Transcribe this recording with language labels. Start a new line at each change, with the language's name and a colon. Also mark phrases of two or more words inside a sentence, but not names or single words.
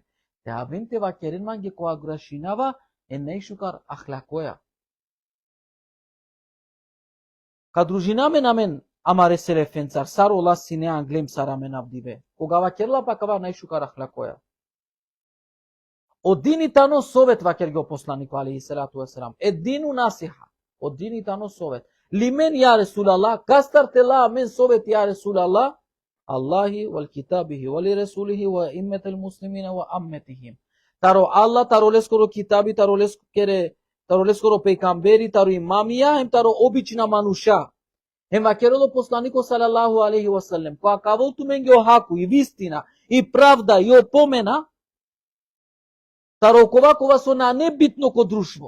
Romany: Те авен те вакерен манге која грешинава, е не шукар ахлакоја. Кадружинаме на мен, ама реселе фенцар, сар ола сине англем сарамен абдиве. Кога вакерла пакава најшукар ахлакоја. Одини тано совет вакер го посланико
Arabic: عليه الصلاة والسلام. الدين النصيحة.
Romany: Одини тано совет.
Arabic: لمن يا رسول الله,
Romany: кастар тела мен совет
Arabic: يا رسول الله, لله ولكتابه ولرسوله ولأئمة المسلمين وعامتهم.
Romany: Таро Аллах, таро лескоро китаби, таро лескоро пейкамбери, таро имамија, хем таро обична мануша. Хем вакерело посланико
Arabic: صلى الله عليه وسلم,
Romany: која кавол тумен ги охаку и вистина, и правда, и опомена, таро кова со на небитно ко друштво.